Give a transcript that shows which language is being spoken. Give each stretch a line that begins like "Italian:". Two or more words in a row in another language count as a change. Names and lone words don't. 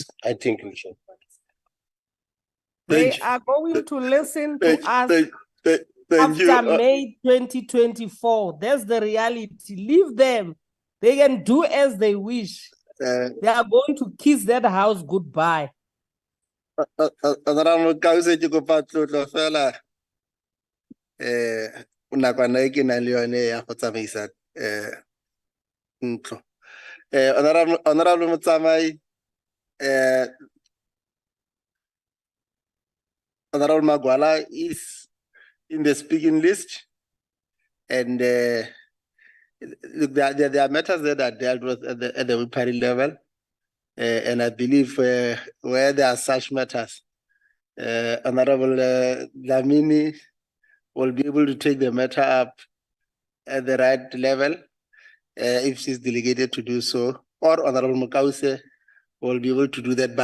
English: I think we should. They are going to listen to us after May 2024. That's the reality. Leave them. They can do as they wish. They are going to kiss that house goodbye.
Tswana: Nakwana e ke nang le yone ya go tsamaisa ntlo.
English: Honorable Motsamai, Honorable Magwala is in the speaking list, and look, there are matters that are dealt with at the party level, and I believe where there are such matters, Honorable Lamini will be able to take the matter up at the right level if she's delegated to do so, or Honorable Mukause will be able to do that.